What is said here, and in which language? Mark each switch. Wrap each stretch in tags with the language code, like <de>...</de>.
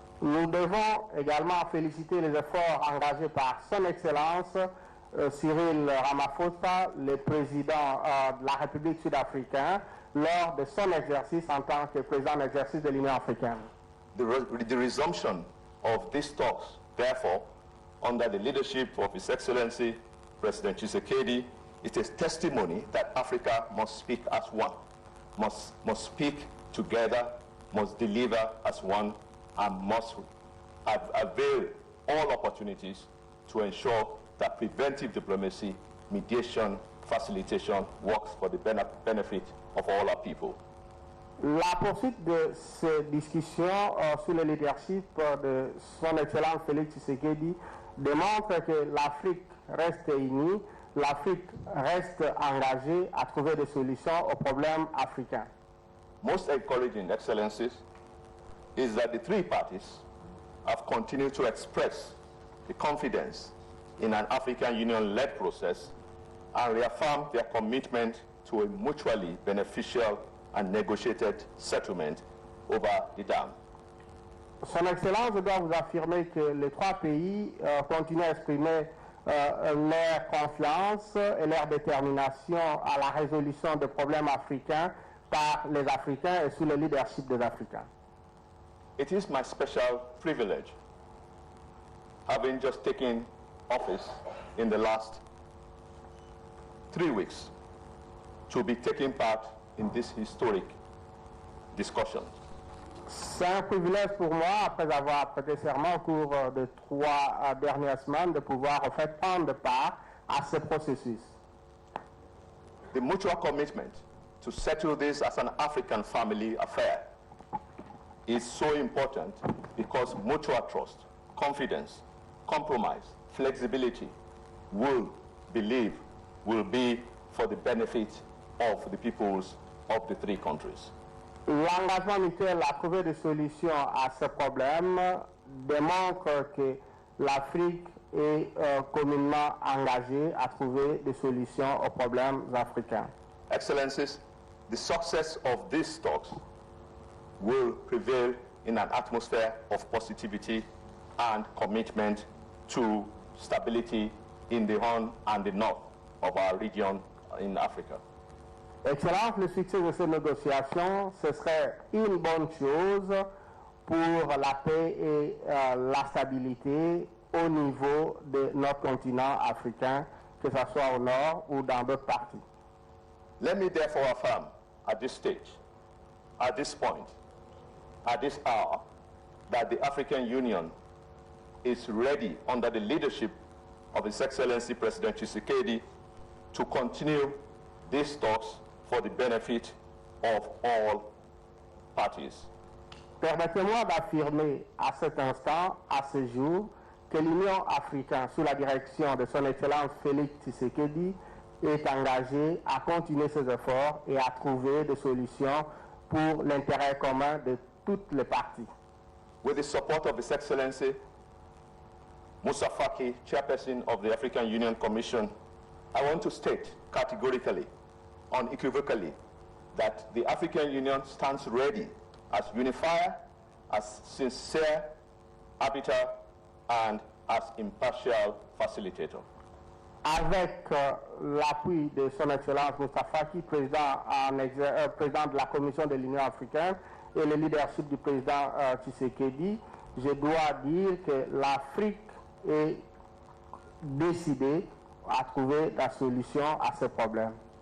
<fr>Nous devons également féliciter les efforts engagés par Son Excellence Cyril Ramaphosa, le président de la République sud-africaine, lors de son exercice en tant que président en exercice de l'Union africaine.</fr> <en>The resumption of these talks, therefore, under the leadership of His Excellency President Tshisekedi, it is testimony that Africa must speak as one, must speak together, must deliver as one, and must avail all opportunities to ensure that preventive diplomacy, mediation, facilitation works for the benefit of all our people.</en> <fr>La poursuite de ces discussions sous le leadership de son Excellence Félix Tshisekedi démontre que l'Afrique reste unie, l'Afrique reste engagée à trouver des solutions aux problèmes africains.</fr> <en>Most encouraging, Excellencies, is that the three parties have continued to express the confidence in an African Union-led process and reaffirm their commitment to a mutually beneficial and negotiated settlement over the dam.</en> <fr>Son Excellence, je dois vous affirmer que les trois pays continuent à exprimer leur confiance et leur détermination à la résolution des problèmes africains par les Africains et sous le leadership des Africains.</fr> <en>It is my special privilege, having just taken office in the last 3 weeks, to be taking part in this historic discussion.</en> <fr>C'est un privilège pour moi, après avoir prêté serment au cours de 3 dernières semaines, de pouvoir en fait prendre part à ce processus.</fr> <en>The mutual commitment to settle this as an African family affair is so important because mutual trust, confidence, compromise, flexibility will be for the benefit of the peoples of the three countries.</en> <fr>L'engagement mutuel à trouver des solutions à ce problème démontre que l'Afrique est communément engagée à trouver des solutions aux problèmes africains.</fr> <en>Excellencies, the success of these talks will prevail in an atmosphere of positivity and commitment to stability in the Horn and the north of our region in Africa.</en> <fr>Excellence, le succès de ces négociations, ce serait une bonne chose pour la paix et la stabilité au niveau de notre continent africain, que ce soit au nord ou dans d'autres parties.</fr> <en>Let me therefore affirm at this stage, at this point, at this hour, that the African Union is ready under the leadership of His Excellency President Tshisekedi to continue these talks for the benefit of all parties.</en> <fr>Permettez-moi d'affirmer à cet instant, à ce jour, que l'Union africaine, sous la direction de son Excellence Félix Tshisekedi, est engagée à continuer ses efforts et à trouver des solutions pour l'intérêt commun de toutes les parties.</fr> <en>With the support of His Excellency Moussa Faki, Chairperson of the African Union Commission, I want to state categorically, unequivocally, that the African Union stands ready as unifier, as sincere arbiter, and as impartial facilitator.</en> <fr>Avec l'appui de son Excellence Moussa Faki, président de la Commission de l'Union africaine, et le leadership du président Tshisekedi, je dois dire que l'Afrique est décidée à trouver la solution à ce problème.</fr>